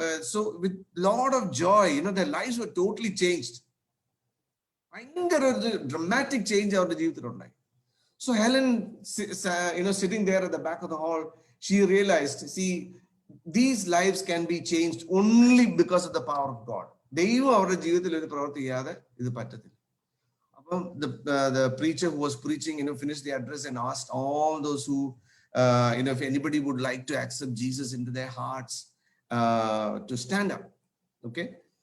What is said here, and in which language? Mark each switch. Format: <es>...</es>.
<en>So with lot of joy, you know, their lives were totally changed.</en> <ml>ഭയങ്കര ഒരു dramatic change അവരുടെ ജീവിതത്തിലുണ്ടായി.</ml> <en>So Helen, you know, sitting there at the back of the hall, she realized, see, these lives can be changed only because of the power of God.</en> <ml>ദൈവം അവരുടെ ജീവിതത്തിൽ ഒരു പ്രവൃത്തി ചെയ്യാതെ ഇത് പറ്റത്തില്ല.</ml> <en>The preacher who was preaching, finished the address and asked all those who, if anybody would like to accept Jesus into their hearts, to stand up. Okay.</en>